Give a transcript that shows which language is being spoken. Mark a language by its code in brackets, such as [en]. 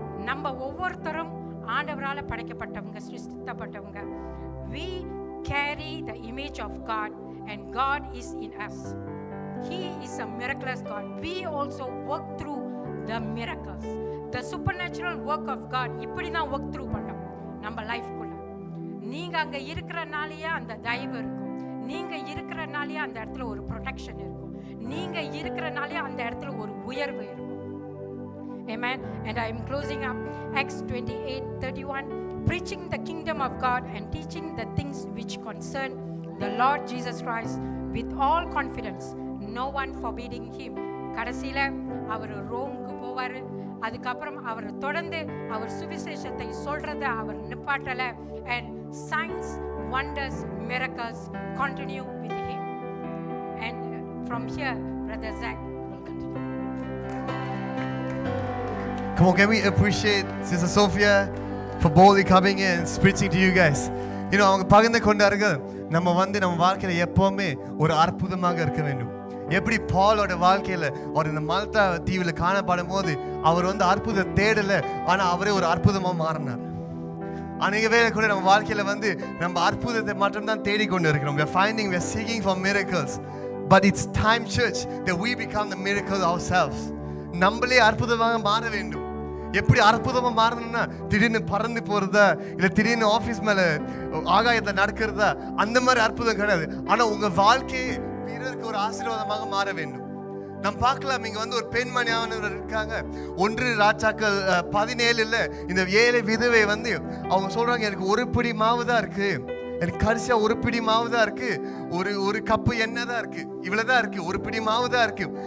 [ta] நம்ம ஒவ்வொருத்தரும் ஆண்டவரால படைக்கப்பட்டவங்க, சிருஷ்டிக்கப்பட்டவங்க. [en] We carry the image of God and God is in us. He is a miraculous God. We also work through the miracles. The supernatural work of God [ta] இப்படி தான் [en] work through [ta] பண்ணோம் நம்ம லைஃப்குள்ள. நீங்க அங்க இருக்கிறனாலேயே அந்த தயவு இருக்கும், நீங்க இருக்கிறனாலேயே அந்த இடத்துல ஒரு ப்ரொடெக்ஷன் இருக்கும், நீங்க இருக்கிறனாலேயே அந்த இடத்துல ஒரு உயர்வு இருக்கும். [en] Amen. And I am closing up Acts 28:31, preaching the kingdom of God and teaching the things which concern the Lord Jesus Christ with all confidence, no one forbidding him. [ta] கடைசியில அவர் ரோமுக்கு போவார். அதுக்கப்புறம் அவர் தொடர்ந்து அவர் சுவிசேஷத்தை சொல்றதை அவர் நிப்பாட்டல. [en] And signs, wonders, miracles continue with him. And from here, Brother Zach will continue. Come on, can we appreciate Sister Sophia for boldly coming in and preaching to you guys? You know, [ta] அவங்க பகிர்ந்து கொண்டார்கள், நம்ம நம்ம வாழ்க்கையில எப்பவுமே ஒரு அற்புதமாக இருக்க வேண்டும். எப்படி பாலோட வாழ்க்கையில அவர் இந்த மல்தா தீவில் காணப்படும் போது அவர் அற்புத தேடல, ஆனா அவரே ஒரு அற்புதமா மாறினார். அநேக வேளை கூட நம்ம வாழ்க்கையில நம்ம அற்புதத்தை மட்டும் தான் தேடிக்கொண்டு இருக்கிறோம். [en] We are seeking for miracles, but it's time, church, that we become the miracle ourselves. [ta] நம்மளே அற்புதமாக மாற வேண்டும். எப்படி அற்புதமா மாறணும்னா, திடீர்னு பறந்து போறதா, இல்ல திடீர்னு ஆபீஸ் மேல ஆகாயத்தை நடக்கிறதா, அந்த மாதிரி அற்புதம் கிடையாது. ஆனா உங்க வாழ்க்கையே பிறருக்கு ஒரு ஆசீர்வாதமாக மாற வேண்டும். நம்ம பார்க்கலாம், இங்க ஒரு பெண்மணியானவர் இருக்காங்க. 1 ராஜாக்கள் 17 இந்த 7 விதவை அவங்க சொல்றாங்க, எனக்கு ஒரு பிடி மாவு தான் இருக்கு, எனக்கு கடைசியா ஒரு பிடி மாவு தான் இருக்கு, ஒரு கப்பு எண்ணெய் தான் இருக்கு, இவ்வளவுதான் இருக்கு, ஒரு பிடி மாவு தான் இருக்கு.